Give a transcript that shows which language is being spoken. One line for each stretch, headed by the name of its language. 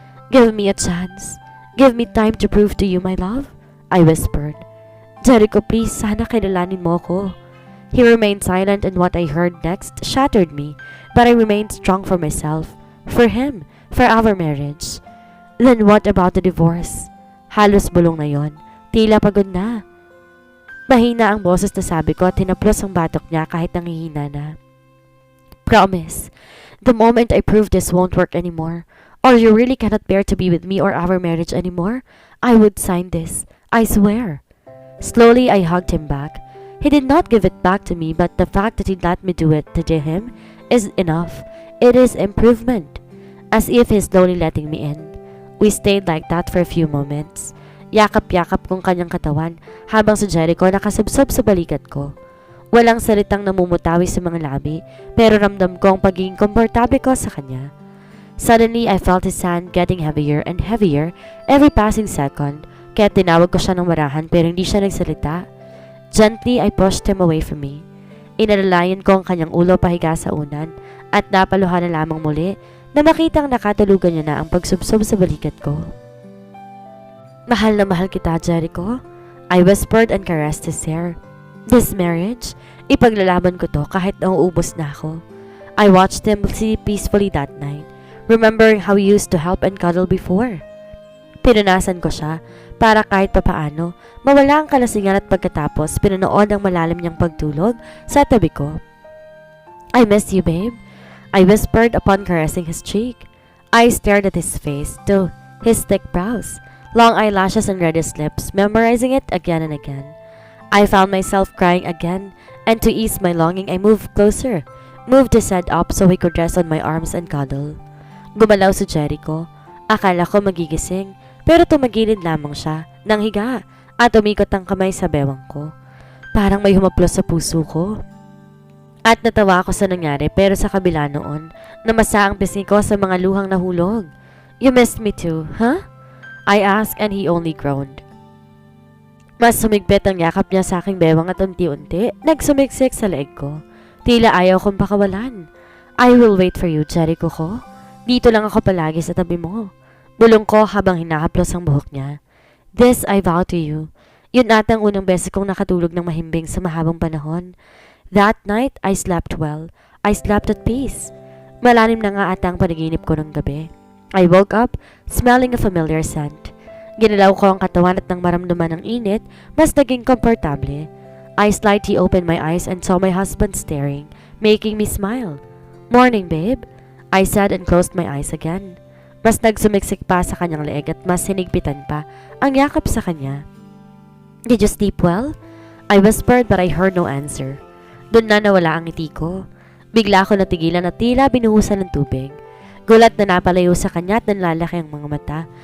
English: Give me a chance. Give me time to prove to you my love, I whispered. Jericho, please,
Filipino: sana kilalanin mo ko.
English: He remained silent and what I heard next shattered me, but I remained strong for myself, for him, for our marriage. Then what about the divorce?
Filipino: Halos bulong na yon. Tila pagod na. Mahina ang boses na sabi ko at tinaplos ang batok niya kahit nangihina na.
English: Promise, the moment I prove this won't work anymore, or you really cannot bear to be with me or our marriage anymore, I would sign this. I swear. Slowly, I hugged him back. He did not give it back to me, but the fact that he let me do it to him is enough. It is improvement. As if he's slowly letting me in. We stayed like that for a few moments.
Filipino: Yakap-yakap kong kanyang katawan habang si Jericho nakasubsob sa balikat ko. Walang salitang namumutawi sa mga labi, pero ramdam ko ang pagiging komportable ko sa kanya.
English: Suddenly, I felt his hand getting heavier and heavier every passing second.
Filipino: Kaya tinawag ko siya ng marahan pero hindi siya nagsalita.
English: Gently, I pushed him away from me.
Filipino: Inalalayan ko ang kanyang ulo pahiga sa unan at napaluhan na lamang muli na makitang nakatulugan niya na ang pagsubsob sa balikat ko. Mahal na mahal kita,
English: Jericho. I whispered and caressed his hair. This marriage,
Filipino: ipaglalaban ko to kahit nauubos na ako.
English: I watched him sleep peacefully that night, remembering how he used to help and cuddle before.
Filipino: Pinunasan ko siya para kahit papaano mawala ang kalasingan at pagkatapos pinanood ang malalim niyang pagtulog sa tabi ko.
English: I miss you, babe, I whispered upon caressing his cheek. I stared at his face, to his thick brows, long eyelashes and reddish lips, memorizing it again and again. I found myself crying again, and to ease my longing I moved closer, moved his head up so he could rest on my arms and cuddle.
Filipino: Gumalaw si Jericho. Akala ko magigising, pero tumagilid lamang siya, nang higa, at umikot ang kamay sa bewang ko. Parang may humaplos sa puso ko. At natawa ako sa nangyari, pero sa kabila noon, namasa ang pisngi ko sa mga luhang nahulog.
English: You missed me too, huh? I asked and he only groaned.
Filipino: Mas sumigpit ang yakap niya sa aking bewang at unti-unti, nagsumiksik sa leeg ko. Tila ayaw kong pakawalan.
English: I will wait for you, Jericho ko.
Filipino: Dito lang ako palagi sa tabi mo. Bulong ko habang hinahaplos ang buhok niya.
English: This I vow to you.
Filipino: Yun atang unang beses kong nakatulog ng mahimbing sa mahabang panahon.
English: That night, I slept well. I slept at peace.
Filipino: Malalim na nga atang panaginip ko ng gabi.
English: I woke up, smelling a familiar scent.
Filipino: Ginalaw ko ang katawan at nang maramdaman ng init, mas naging komportable.
English: I slightly opened my eyes and saw my husband staring, making me smile. Morning, babe, I said and closed my eyes again.
Filipino: Mas nagsumiksik pa sa kanyang leeg at mas hinigpitan pa ang yakap sa kanya.
English: Did you sleep well? I whispered but I heard no answer.
Filipino: Doon na nawala ang ngiti ko. Bigla ako natigilan at tila binuhusan ng tubig. Gulat na napalayo sa kanya at nanlalaki ang mga mata.